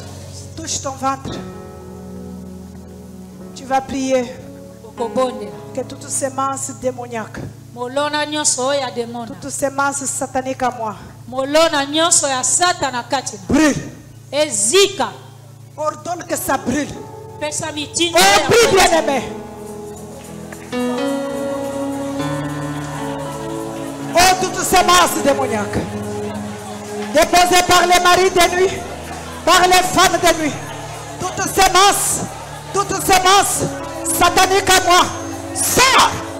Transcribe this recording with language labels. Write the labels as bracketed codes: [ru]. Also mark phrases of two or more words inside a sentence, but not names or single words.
[fr] touche ton ventre. Tu vas prier que toutes sémences démoniaques, [ln] molona nyonso oyo ya demona, [fr] toutes sémences sataniques à moi, [ln] molona nyonso ya satana kati [fr] brûle. [ln] ezika, [fr] Ordonne que ça brûle. [ln] pesa mitindo [fr] Oh, prie bien-aimé. Oh, toutes sémences démoniaques déposées par les maris de nuit, par les femmes de nuit, toutes sémences sataniques à moi, sors,